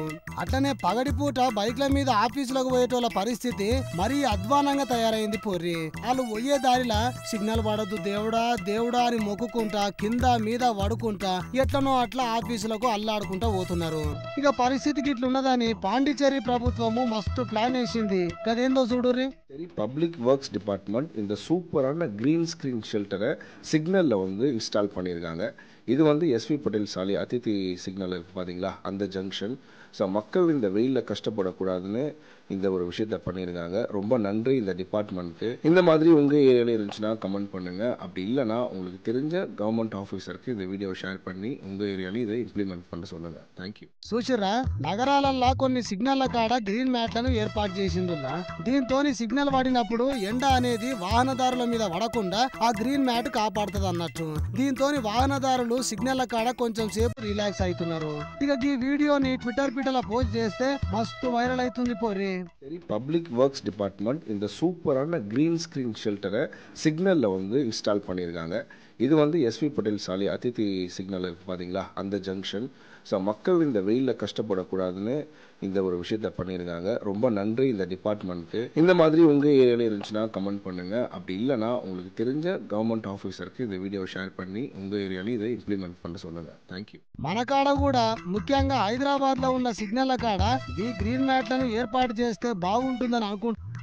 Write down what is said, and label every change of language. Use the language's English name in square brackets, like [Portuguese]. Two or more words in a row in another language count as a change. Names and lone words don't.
[Telugu] అట్లనే పగడిపూట బైక్ల మీద ఆఫీసులకు పోయేటోళ్ళ పరిస్థితి మరీ అధ్వానంగా తయారైంది పొర్రి. వాళ్ళు పోయే దారిలా సిగ్నల్ పడద్దు దేవుడా దేవుడా అని మొక్కుకుంటా కింద మీద వడుకుంటా ఎట్లనో అట్లా ఆఫీసులకు అల్లాడుకుంటా పోతున్నారు. ఇక పరిస్థితికి ఇట్లున్నదని పాండిచేరి ప్రభుత్వము మస్తు ప్లాన్ వేసింది. గదేందో చూడుర్రి. [English] public works department [Tamil] இந்த சூப்பரான [English] green screen shelter [Tamil] சிக்னலில் இன்ஸ்டால் பண்ணியிருக்காங்க. இது எஸ்வி பட்டேல் சாலை அதித்தி சிக்னல் பார்த்தீங்களா, அந்த ஜங்ஷன். ஸோ மக்கள் இந்த வெயிலில் கஷ்டப்படக்கூடாதுன்னு இந்த ஒரு விஷயத்தை பண்ணியிருக்காங்க. ரொம்ப நன்றி இந்த டிபார்ட்மெண்ட்டுக்கு. இந்த மாதிரி உங்கள் ஏரியாவில் இருந்துச்சுன்னா கமெண்ட் பண்ணுங்கள். அப்படி இல்லைனா உங்களுக்கு தெரிஞ்ச [English] government officer [Tamil] இந்த [English] video share [Tamil] பண்ணி உங்கள் ஏரியாவில் இதை இம்ப்ளிமெண்ட் பண்ண சொல்லுங்கள். தேங்க்யூ. [Telugu] చూసిరా నగరాలల్లో కొన్ని సిగ్నల్ల కాడ [English] green mats [Telugu] ఏర్పాటు చేసిందిలా. దీంతో సిగ్నల్ పడినప్పుడు ఎండ అనేది వాహనదారుల మీద పడకుండా ఆ [English] green mat [Telugu] కాపాడుతుంది అన్నట్టు. దీంతో వాహనదారులు సిగ్నల్ కాడ కొంచెం సేపు రిలాక్స్ అవుతున్నారు. ఇక ఈ వీడియోని ట్విట్టర్ పీటలో పోస్ట్ చేస్తే మస్తు వైరల్ అవుతుంది పోరి. [English] public works department [Tamil] இந்த சூப்பரான [English] green screen shelter [Tamil] சிக்னலில் இன்ஸ்டால் பண்ணியிருக்காங்க. இது எஸ்வி பட்டேல் சாலை அதித்தி சிக்னல் பார்த்தீங்களா, அந்த ஜங்ஷன். ஸோ மக்கள் இந்த வெயிலில் கஷ்டப்படக்கூடாதுன்னு இந்த ஒரு விஷயத்தை பண்ணியிருக்காங்க. ரொம்ப நன்றி இந்த டிபார்ட்மெண்ட்டுக்கு. இந்த மாதிரி உங்கள் ஏரியாவில் இருந்துச்சுன்னா கமெண்ட் பண்ணுங்கள். அப்படி இல்லைனா உங்களுக்கு தெரிஞ்ச [English] government officer [Tamil] இந்த [English] video share [Tamil] பண்ணி உங்கள் ஏரிయాలో இதை ఇంప్లిమెంట్ பண்ண சொல்லுங்கள். [Telugu] థ్యాంక్యూ. మన కాడ కూడా ముఖ్యంగా హైదరాబాద్ లో ఉన్న సిగ్నల్ కాడ ఈ గ్రీన్ మ్యాట్లను ఏర్పాటు చేస్తే బాగుంటుందని అనుకుంటున్నాను.